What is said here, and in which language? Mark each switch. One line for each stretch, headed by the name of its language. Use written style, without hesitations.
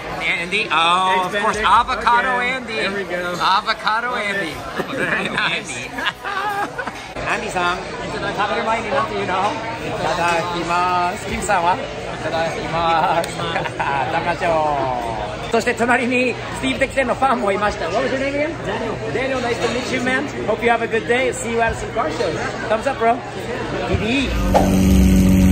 English: Andy, oh, of course, avocado Andy. There we go. Avocado Andy. Very nice.
Japanese: Andy さん、食べる前になんて言うの？いただきます。Kim さんは？いただきます。食べましょう。そして隣にスティーブ・テキセンのファンもいました。
English: What was your name again? Daniel. Daniel, nice to meet you, man. Hope you have a good day. See you at some car shows. Thumbs up, bro. TV.